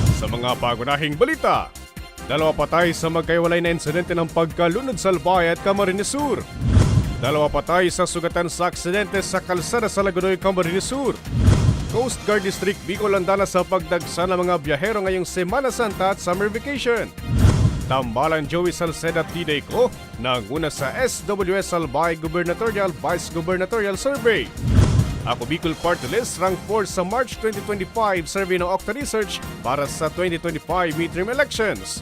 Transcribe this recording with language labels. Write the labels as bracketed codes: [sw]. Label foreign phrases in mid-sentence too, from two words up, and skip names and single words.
[tl] mga pagunahing balita, dalawa patay sa magkaiwalay na insidente ng pagkalunod sa Albay at Camarines Sur. Dalawa patay sa sugatan sa aksidente sa kalsada sa Lagunoy, Camarines Sur. Coast Guard District Bicol handa sa pagdagsa ng mga biyahero ngayong Semana Santa at [en] summer vacation. [tl] Tambalan Joey Salceda T-Day ko nanguna sa SWS Albay Gubernatorial Vice Gubernatorial Survey. Ako Bicol Party List rank 4 sa March 2025 survey ng Octa Research para sa 2025 [en] midterm elections.